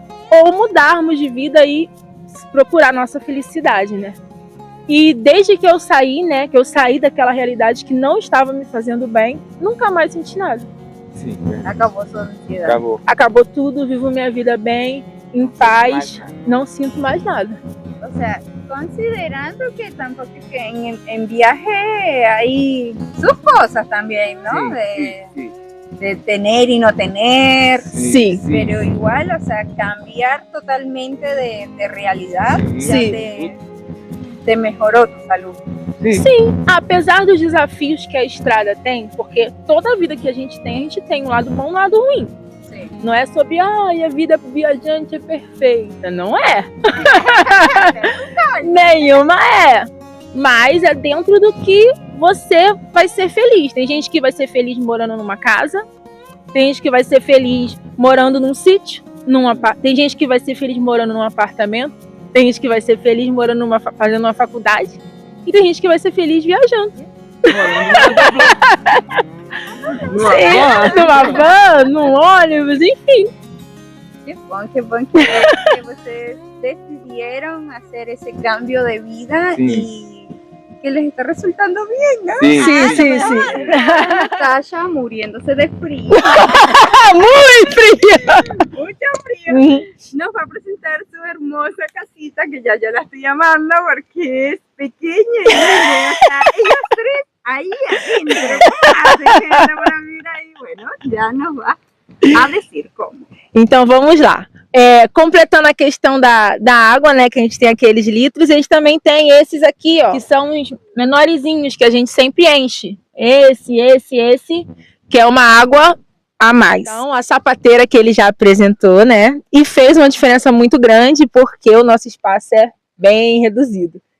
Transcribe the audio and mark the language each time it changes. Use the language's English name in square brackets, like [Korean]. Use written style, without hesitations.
[Portuguese] Ou mudarmos de vida e procurar nossa felicidade, né? E desde que eu saí, né? Que eu saí daquela realidade que não estava me fazendo bem, nunca mais senti nada. Sim, Acabou sua ansiedade. Acabou tudo, vivo minha vida bem, em paz, não sinto mais nada. [Spanish] O sea, considerando que tampoco que en viaje hay sus cosas también, ¿no? De tener y no tener. Sí. Pero igual, o sea, cambiar totalmente de realidad ya Sí. te mejoró tu salud. [Portuguese] Sim, apesar dos desafios que a estrada tem, porque toda a vida que a gente tem um lado bom e um lado ruim. Sim. Não é sobre, a vida viajante é perfeita. Não é. Nenhuma é. Mas é dentro do que você vai ser feliz. Tem gente que vai ser feliz morando numa casa. Tem gente que vai ser feliz morando num sítio. Tem gente que vai ser feliz morando num apartamento. Tem gente que vai ser feliz morando fazendo uma faculdade. E tem gente que vai ser feliz viajando. Numa van, num ônibus, enfim. [Spanish] Qué bom que ustedes decidieron hacer ese cambio de vida y que les está resultando bien, ¿no? Sí. Natasha muriéndose de frío. Muy frío. Mucho frío. Nos va a presentar su hermosa casita, que ya yo la estoy llamando porque es pequeña. O sea, ellos tres ahí adentro. Para vivir ahí. Bueno, ya nos va a decir como. [Portuguese] Então vamos lá. Completando a questão da água, né? Que a gente tem aqueles litros, a gente também tem esses aqui, ó, que são os menorzinhos que a gente sempre enche. Esse, que é uma água a mais. Então, a sapateira que ele já apresentou, né? E fez uma diferença muito grande porque o nosso espaço é bem reduzido.